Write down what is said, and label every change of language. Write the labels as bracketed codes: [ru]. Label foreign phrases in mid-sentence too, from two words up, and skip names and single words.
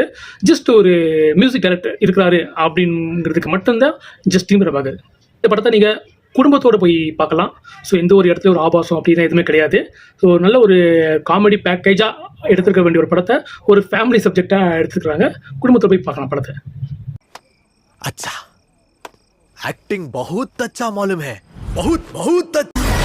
[ta] ஜஸ்ட் ஒரு [en] music director [ta] இருக்கிறாரு அப்படிங்கிறதுக்கு மட்டும்தான் ஜஸ்டின் பிரபாகர். இந்த படத்தை நீங்கள் குடும்பத்தோடு போய் பார்க்கலாம். ஸோ எந்த ஒரு இடத்துல ஒரு ஆபாசம் அப்படின்னா எதுவுமே கிடையாது. ஸோ நல்ல ஒரு [en] comedy package [ta] எடுத்துருக்க வேண்டிய ஒரு படத்தை ஒரு [en] family subject [ta] எடுத்துக்கிறாங்க. குடும்பத்தோடு போய் பார்க்கலாம் படத்தை. [hi] अच्छा एक्टिंग बहुत अच्छा मालूम है, बहुत बहुत अच्छा।